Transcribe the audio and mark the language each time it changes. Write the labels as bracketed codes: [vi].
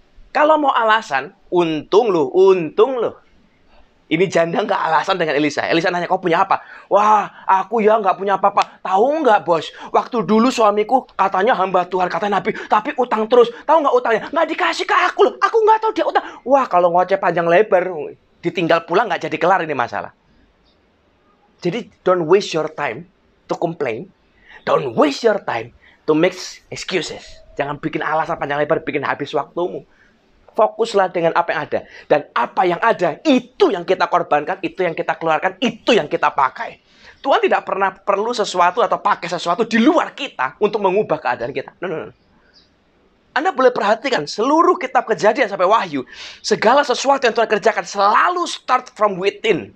[id] Kalau mau alasan, untung loh. Ini janda nggak alasan dengan Elisa. Elisa nanya, kau punya apa? Wah, aku ya nggak punya apa-apa. Tahu nggak, bos? Waktu dulu suamiku katanya hamba Tuhan, katanya Nabi, tapi utang terus. Tahu nggak utangnya? Nggak dikasih ke aku loh. Aku nggak tahu dia utang. Wah, kalau ngoceh panjang lebar, ditinggal pulang nggak jadi kelar ini masalah. Jadi, [en] don't waste your time to complain. Don't waste your time to make excuses. [id] Jangan bikin alasan panjang lebar, bikin habis waktumu. Fokuslah dengan apa yang ada. Dan apa yang ada, itu yang kita korbankan, itu yang kita keluarkan, itu yang kita pakai. Tuhan tidak pernah perlu sesuatu atau pakai sesuatu di luar kita untuk mengubah keadaan kita. No. Anda boleh perhatikan, seluruh kitab Kejadian sampai Wahyu, segala sesuatu yang Tuhan kerjakan selalu [en] start from within.